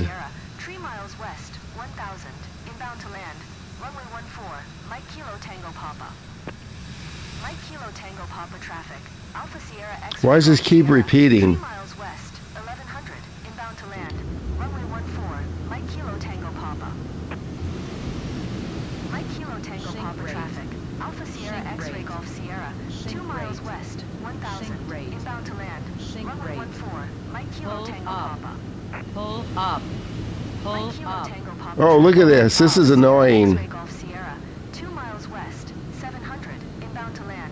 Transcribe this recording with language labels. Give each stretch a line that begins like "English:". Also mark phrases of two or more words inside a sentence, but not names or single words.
English: X-Ray Golf Sierra. 3 miles west, 1000, inbound to land. Runway 14, Mike Kilo Tango Papa. Mike Kilo Tango Papa traffic. Alpha Sierra X. Why does this keep Sierra, repeating? 3 miles west, 1100, inbound to land. Runway 14, Mike Kilo Tango Papa. Mike Kilo Tango Sync Papa rate. traffic. Alpha Sierra Sync X-Ray rate. Golf Sierra, Sync 2 miles rate. west, 1000, Sync rate. inbound to land. Sync Runway rate. 14, Mike Kilo Pull Tango up. Papa. Pull up. Pull Mike Kilo up. Tango Papa Oh, look at traffic. this. This is Alpha Sierra annoying. X-Ray Golf Sierra, 2 miles west, 700, inbound to land.